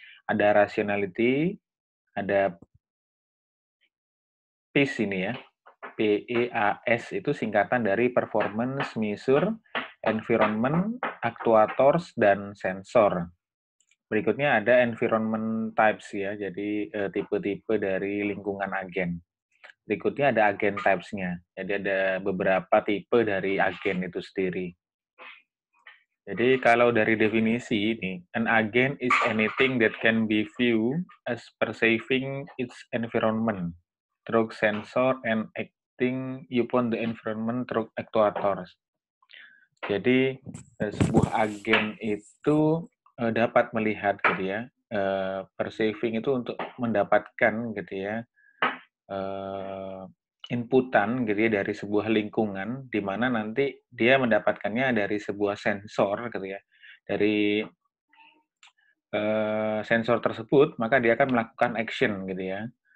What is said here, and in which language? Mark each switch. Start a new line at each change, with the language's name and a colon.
Indonesian: Ada rationality, ada PEACE ini ya, PEAS itu singkatan dari performance, measure, environment, actuators, dan sensor. Berikutnya ada environment types ya, jadi tipe-tipe dari lingkungan agen. Berikutnya ada agen types-nya, jadi ada beberapa tipe dari agen itu sendiri. Jadi kalau dari definisi ini,
English: an agent is anything that can be viewed as perceiving its environment through sensor and acting upon the environment through actuators.
Indonesian: Jadi sebuah agen itu dapat melihat gitu ya, perceiving itu untuk mendapatkan gitu ya, eee, inputan gitu ya dari sebuah lingkungan, di mana nanti dia mendapatkannya dari sebuah sensor gitu ya, dari, sensor tersebut, maka dia akan melakukan action gitu ya.